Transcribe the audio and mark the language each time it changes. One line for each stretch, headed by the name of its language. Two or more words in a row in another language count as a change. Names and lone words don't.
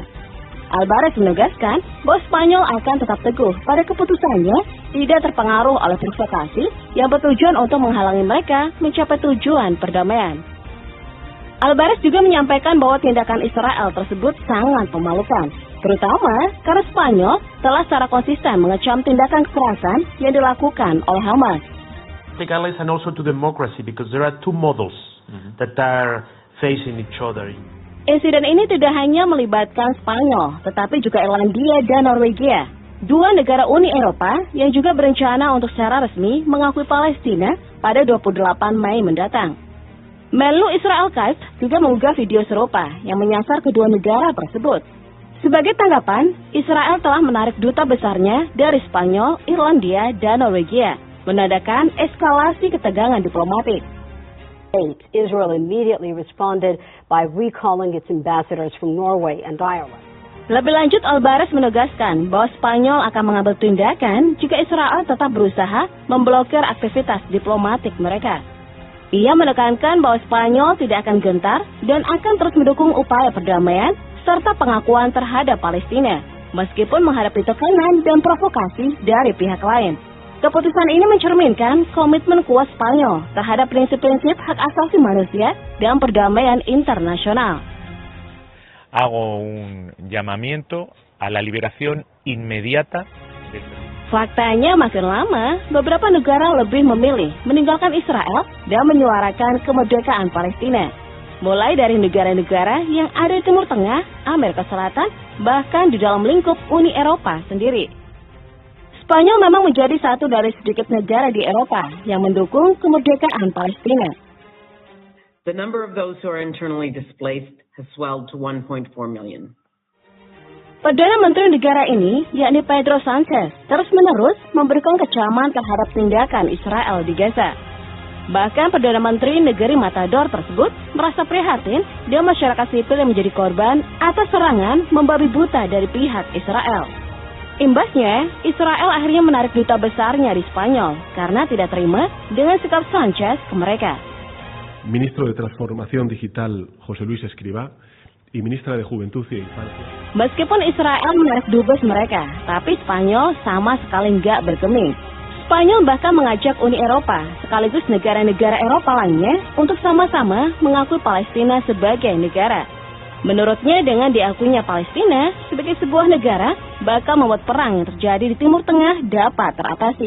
Indonesian: Álvarez menegaskan bahwa Spanyol akan tetap teguh pada keputusannya, tidak terpengaruh oleh provokasi yang bertujuan untuk menghalangi mereka mencapai tujuan perdamaian. Álvarez juga menyampaikan bahwa tindakan Israel tersebut sangat memalukan, terutama karena Spanyol telah secara konsisten mengecam tindakan kekerasan yang dilakukan oleh Hamas.
English: And also to democracy because there are two models that are facing each other.
Indonesian: Insiden ini tidak hanya melibatkan Spanyol, tetapi juga Irlandia dan Norwegia, dua negara Uni Eropa yang juga berencana untuk secara resmi mengakui Palestina pada 28 Mei mendatang. Menlu Israel Katz juga mengunggah video serupa yang menyasar kedua negara tersebut. Sebagai tanggapan, Israel telah menarik duta besarnya dari Spanyol, Irlandia, dan Norwegia, menandakan eskalasi ketegangan diplomatik.
English: Israel immediately responded by recalling its ambassadors from Norway and Ireland.
Indonesian: Lebih lanjut, Álvarez menegaskan bahwa Spanyol akan mengambil tindakan jika Israel tetap berusaha memblokir aktivitas diplomatik mereka. Ia menekankan bahwa Spanyol tidak akan gentar dan akan terus mendukung upaya perdamaian serta pengakuan terhadap Palestina, meskipun menghadapi tekanan dan provokasi dari pihak lain. Keputusan ini mencerminkan komitmen kuat Spanyol terhadap prinsip-prinsip hak asasi manusia dan perdamaian internasional.
Spanish: Hago un llamamiento a la liberación inmediata.
Indonesian: Faktanya makin lama, beberapa negara lebih memilih meninggalkan Israel dan menyuarakan kemerdekaan Palestina. Mulai dari negara-negara yang ada di Timur Tengah, Amerika Selatan, bahkan di dalam lingkup Uni Eropa sendiri. Spanyol memang menjadi satu dari sedikit negara di Eropa yang mendukung kemerdekaan Palestina.
English: The number of those who are internally displaced has swelled to 1.4 million.
Indonesian: Perdana Menteri negara ini, yakni Pedro Sánchez, terus-menerus memberikan kecaman terhadap tindakan Israel di Gaza. Bahkan Perdana Menteri negeri Matador tersebut merasa prihatin dan masyarakat sipil yang menjadi korban atas serangan membabi buta dari pihak Israel. Imbasnya, Israel akhirnya menarik duta besarnya di Spanyol karena tidak terima dengan sikap Sánchez ke mereka.
Spanish: Ministro de Transformación Digital José Luis Escrivá y Ministra de Juventud y Infancia.
Indonesian: Meskipun Israel menarik dubes mereka, tapi Spanyol sama sekali nggak bergeming. Spanyol bahkan mengajak Uni Eropa sekaligus negara-negara Eropa lainnya untuk sama-sama mengakui Palestina sebagai negara. Menurutnya, dengan diakuinya Palestina sebagai sebuah negara, bakal membuat perang yang terjadi di Timur Tengah dapat teratasi.